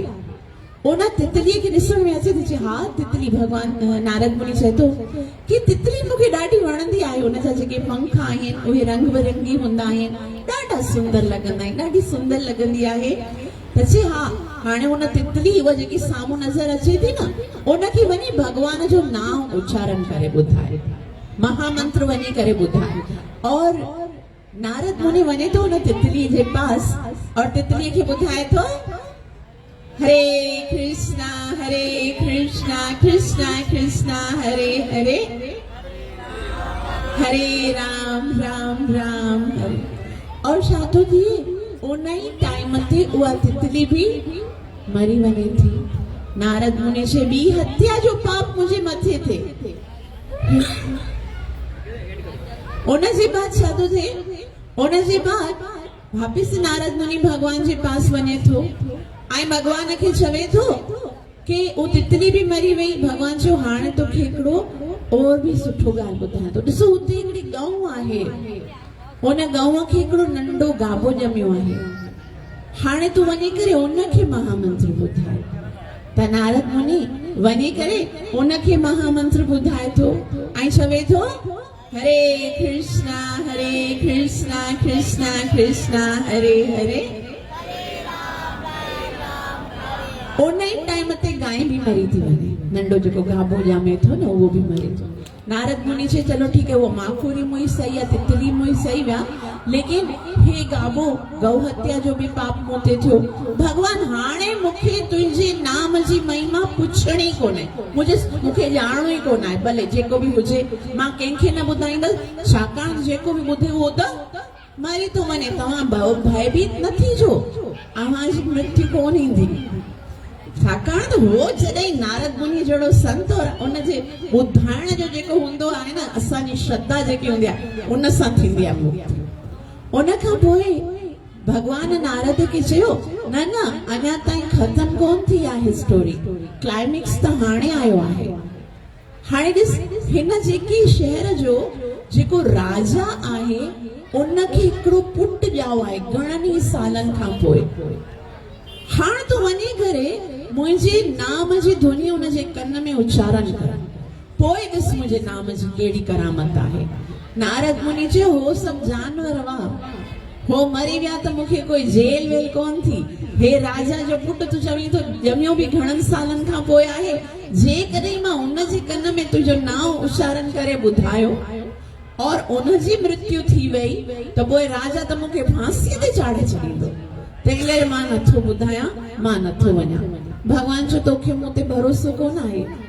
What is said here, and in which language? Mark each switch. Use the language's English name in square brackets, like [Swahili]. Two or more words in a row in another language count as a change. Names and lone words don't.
[Sindhi] उन तितलीअ खे ॾिसण में अचे थी चए हा तितली भगवान नारद मुनि चए थो कि तितली मूंखे ॾाढी वणंदी आहे उन जा जेके पंख आहिनि उहे रंग बिरंगी हूंदा आहिनि ॾाढा सुंदर लॻंदा आहिनि ॾाढी सुंदर लॻंदी आहे त चए हा हाणे उन तितली उहा जेकी साम्हूं नज़र अचे थी न उनखे वञी भगवान जो नाम उच्चारण करे ॿुधाए महामंत्र वञी करे ॿुधाए और नारद मुनि वञे थो उन तितली जे पास और तितलीअ खे ॿुधाए थो हरे कृष्णा कृष्णा कृष्णा हरे हरे हरे राम राम राम हरे और छा थो थिए उन ई टाइम ते उहा तितली भी मरी वञे थी नारद मुनि जे ॿी हत्या जो पाप मुंहिंजे मथे थे उन जे बाद छा थो थिए उन जे बाद वापिस नारद मुनि भगवान जे पास वञे थो ऐं भगवान खे चवे थो कि वो तितली भी मरी वई भगवान जो हाणे तोखे हिकिड़ो और भी सुठो ॻाल्हि ॿुधायां थो ॾिसो हुते हिकिड़ी गऊ आहे उन गऊ खे हिकिड़ो नंढो गाबो ॼमियो आहे हाणे तूं वञी करे उनखे महामंत्र ॿुधाए त नारद मुनि वञी करे उनखे महामंत्र ॿुधाए थो ऐं चवे थो हरे कृष्णा कृष्णा कृष्णा हरे हरे उन ई टाइम ते गाय भी मरी थी वञे नंढो जेको गाबो ॼमे थो न उहो भी मरी थो नारद मुनि चए [Hindi] चलो ठीक है वो [Sindhi] माखोरी मुई सही आहे तितली मुई सही विया लेकिन हे गाबो गौ हत्या जो भी पाप मोते थियो भगवान हाणे मूंखे तुंहिंजे नाम जी महिमा पुछणी कोन्हे मूंखे ॼाणणो ई कोन आहे भले जेको भी हुजे मां कंहिंखे न ॿुधाईंदसि छाकाणि जेको भी ॿुधे उहो त मरी थो वञे तव्हां भयभीत न थीजो अव्हांजी मृत्यु कोन ईंदी छाकाणि त हो जॾहिं नारद मुनि जहिड़ो संत और उनजे ॿुधाइण जो जेको हूंदो आहे न असांजी श्रद्धा जेकी हूंदी आहे उन सां थींदी आहे मुक्ति उन खां पोइ भगवान नारद खे चयो न न अञा ताईं ख़तम कोन थी आहे [English] story climax [Sindhi] त हाणे आयो आहे हाणे ॾिस हिन जेकी शहर जो जेको राजा आहे उनखे हिकिड़ो पुटु ॼाओ आहे घणनि ई सालनि खां पोइ हाणे तूं वञी करे मुंहिंजे नाम जी धुनी उन जे कन में उच्चारण कर पोइ ॾिस मुंहिंजे नाम जी कहिड़ी करामत आहे नारद मुनि चयो हो सभु जानवर हुआ हो मरी विया त मूंखे कोई जेल वेल कोन थी हे राजा जो पुटु तूं चवीं थो ॼमियो बि घणनि सालनि खां पोइ आहे जेकॾहिं मां उन जे कन में तुंहिंजो नाम उच्चारण करे ॿुधायो और उन जी मृत्यु थी वई त पोइ राजा त मूंखे फांसीअ ते चाढ़े छॾींदो तंहिं करे मां नथो ॿुधायां मां नथो वञा भगवान जो तोखे मूं ते भरोसो कोन आहे